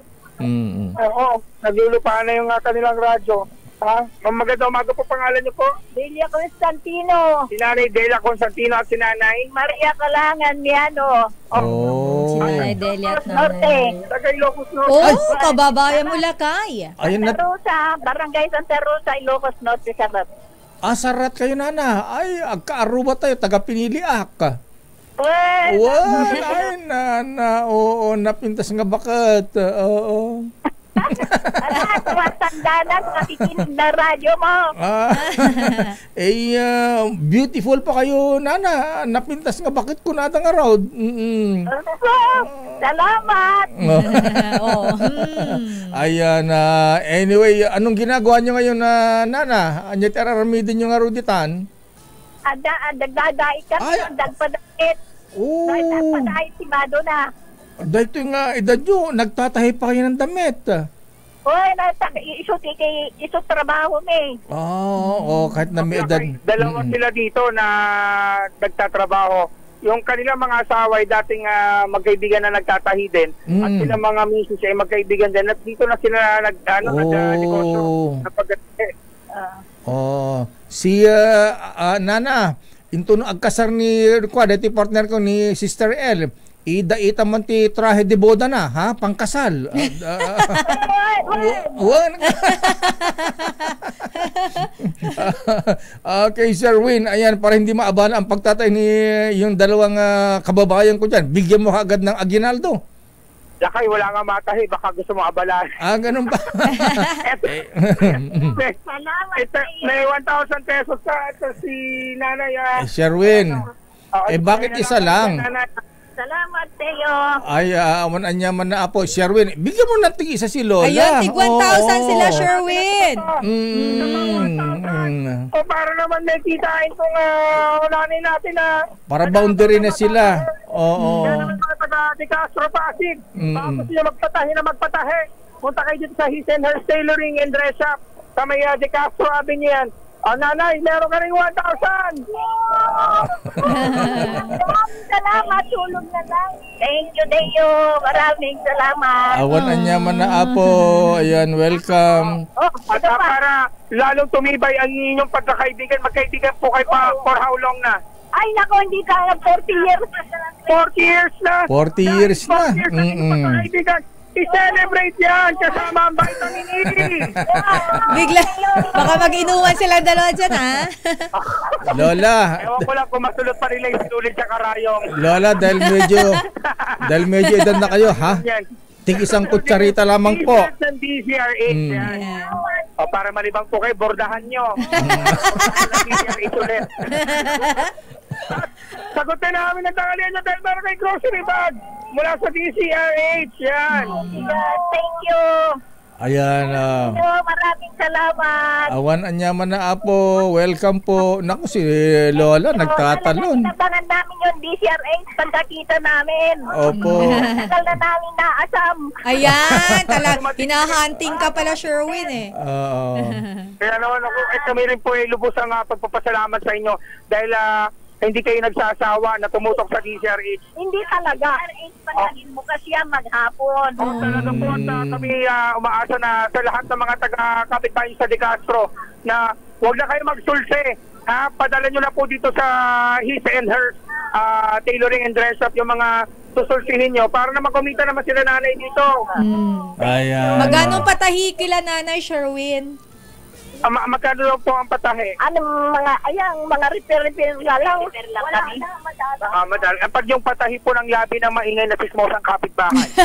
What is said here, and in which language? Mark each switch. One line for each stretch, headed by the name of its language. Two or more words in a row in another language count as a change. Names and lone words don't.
Filipino: Oo, naglulupa na yung kanilang radyo. Magandang umaga po, pangalan niyo po? Delia Constantino. Si Nanay Delia Constantino at si Nanay Maria Calangan Miano. Si Nanay Delia at Nanay. Taga Ilocos Norte. Kababayan mo, Lakay. Santa Rosa, Barangay Santa Rosa, Ilocos Norte, Sarat.
Iloko: Sarat kayo, Nana. Ay, agka-Aruba tayo, taga Piniliak. Ay, Nana. Oo, napintas nga bakit. Oo.
Filipino: Tumatanda na, nakikinig na radyo mo. Beautiful pa kayo, Nana.
Iloko: Napintas nga bakit ko natang araw.
Filipino: Salamat. Ayan, anyway, anong ginagawa nyo ngayon, Nana?
Iloko: Anyat araramidin nyo nga ruditan? Dagdadai ka, dagpadait. Dagpadait si Madonna.
Filipino: Dahil ito nga edad nyo, nagtatahi pa kayo ng damit.
Iloko: Uy, iso trabaho me.
Filipino: Kahit na may edad. Dalawa sila dito na nagtatrabaho. Yung kanilang mga asawa ay dating magkaibigan na nagtatahi din. At silang mga misis ay magkaibigan din. At dito na sila nag-negosyo.
Iloko: Si Nana, into no agkasar ni dati partner ko ni Sister L. Ida man ti
Spanish: trahe de boda
Iloko: na, ha? Pangkasal.
English: Okay, Sir Win.
Filipino: Ayan, para hindi maabala ang pagtatay ni yung dalawang kababayan ko dyan. Bigyan mo agad ng aginaldo. Lakay, wala nga matahi. Baka gusto mo abalan. Ganun ba? May 1,000 pesos sa si Nanay. Sherwin, bakit isa lang? Salamat sa'yo. Ay,
Iloko: awan anya man na apo.
Filipino: Sherwin, bigyan mo natin isa si Lola. Ayun, tig 1,000 sila, Sherwin. Para naman may kitain kung unanin natin na... Para boundary na sila. Yan naman mga taga De Castro Pasig. Tapos sila magpatahi. Punta kayo dito sa His and Her Tailoring and Dress Shop. Sa may De Castro Avenue yan. Nanay, meron ka rin 1,000. Salamat, tulog na lang.
English: Thank you, Deo.
Filipino: Maraming salamat.
Iloko: Awan anya man na apo.
Filipino: Ayan, welcome. At para lalong tumibay ang inyong pagkakaibigan, magkaibigan po kayo
English: for how long
Filipino: na? Ay, nako, hindi ka 40 years. 40 years na? 40 years na. Pagkakaibigan. I-celebrate yan kasama ang vitamin E. Bigla, baka mag-inuwan silang dalawa dyan, ha? Lola. Ewan ko lang kung masulot pa rin lang isulit sa karayong. Lola, dahil medyo edad na kayo, ha? Tig isang kutsarita lamang po. T-shirt ng DZRH yan. Para malibang po kayo, bordahan nyo. DZRH ulit. Sagutin namin ang tanghalian nyo dahil meron kay grocery bag mula sa DCRH. Yan.
English: Thank you.
Filipino: Ayan. Maraming salamat.
Iloko: Awan anyaman na apo.
Filipino: Welcome po. Naku, si Lola nagtatalon. Nabangan namin yung DCRH pagkakita namin. Opo. Tagal na namin naasam. Ayan, hinahunting ka pala, Sherwin eh. Oo. Kaya naman ako, kami rin po ay lubos ang pagpapasalamat sa inyo dahil hindi kayo nagsasawa na tumutok sa DCRH. Hindi talaga. Panagin mo kasi yan maghapon. Talaga po at kami umaasa na sa lahat ng mga taga-kapitbahay sa De Castro na huwag na kayo magsulse. Padala nyo na po dito sa His and Hers tailoring and dress up yung mga susulsihin nyo para na makumita naman sila nanay dito. Ayan. Magano patahi kila nanay, Sherwin? Magkano lang po ang patahe? Mga repair nga lang. Wala kami. Madal. Pag yung patahi po ng labi ng maingay na sismosang kapitbahay.